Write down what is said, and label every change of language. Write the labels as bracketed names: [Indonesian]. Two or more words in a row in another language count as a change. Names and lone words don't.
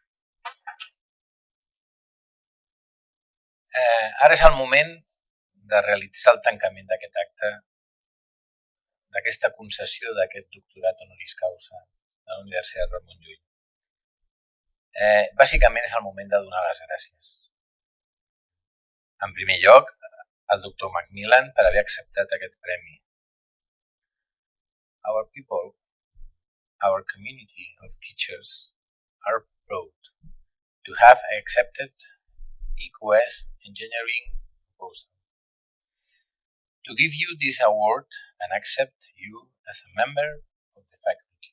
[Catalan] Ara és el moment de realitzar el tancament d'aquest acte, d'aquesta concessió d'aquest doctorat honoris causa de la Universitat Ramon Llull. Bàsicament és el moment de donar les gràcies. En primer lloc, al doctor MacMillan per haver acceptat aquest premi. [English] Our people, our community of teachers are proud to have accepted EQS engineering proposal. To give you this award and accept you as a member of the faculty.